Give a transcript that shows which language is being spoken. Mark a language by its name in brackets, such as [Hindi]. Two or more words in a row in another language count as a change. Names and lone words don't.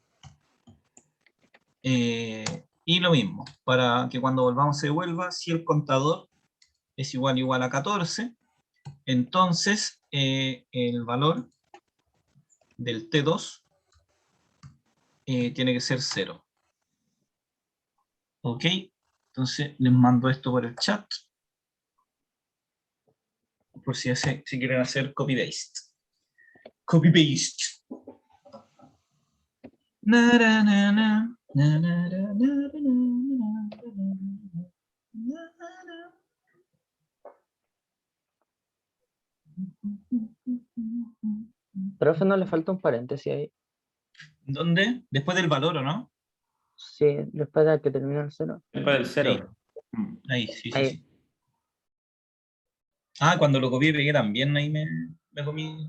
[Spanish] Y lo mismo, para que cuando volvamos se devuelva, si el contador es igual a 14, entonces el valor del T2 tiene que ser 0. Ok, entonces les mando esto por el chat, por si quieren hacer copy-paste. Copy-paste. Na, na, na, na, na, na, na, na, na, na. Profe, no le falta un paréntesis ahí. ¿Dónde? Después del valor, ¿o no? Sí, después de que termine el cero. Después del Ahí. cero. Ahí, sí, sí, Ahí. sí. Ah, cuando lo copié y pegué también, ahí me comí.